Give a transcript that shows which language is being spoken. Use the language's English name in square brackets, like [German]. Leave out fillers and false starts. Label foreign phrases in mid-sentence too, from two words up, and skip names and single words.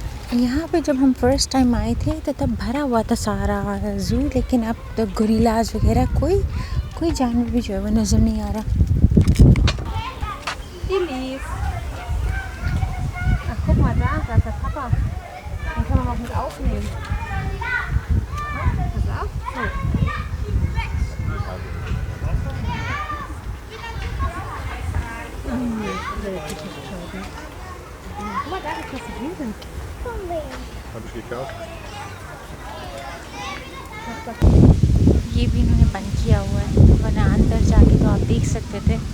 [Hindi] यहाँ पे जब हम [English] first time [Hindi] आए थे तो तब भरा हुआ था सारा ज़ू, लेकिन अब तो गोरिल्लाज वगैरह कोई जानवर भी जो है वो नज़र नहीं आ रहा। [German] Ach, guck mal da ist der Papa. Den können wir noch mit aufnehmen. Pass auf. So. Guck mal, da ist das Riesen. Habe ich gekauft. [Hindi] ये भी इन्होंने बंद किया हुआ है, वरना अंदर जाके तो आप देख सकते थे।